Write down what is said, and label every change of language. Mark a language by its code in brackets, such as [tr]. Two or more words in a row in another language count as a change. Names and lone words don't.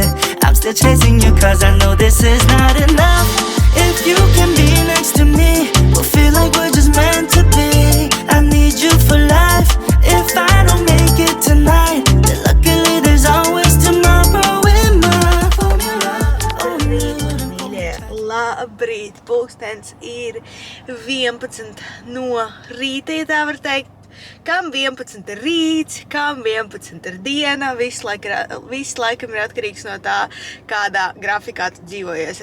[en] I'm still chasing you cause I know this is not enough. If you can be next to me, we'll feel like we're just meant to be. I need you for life. If I don't make it tonight, then luckily there's always tomorrow in my formula. [lv] Labrīt, pulkstens ir 11 no rīta, ja tā var teikt. Kam 11 ir rīts, kam 11 ir diena, viss laikam ir atkarīgs no tā, kādā grafikā tu dzīvojies.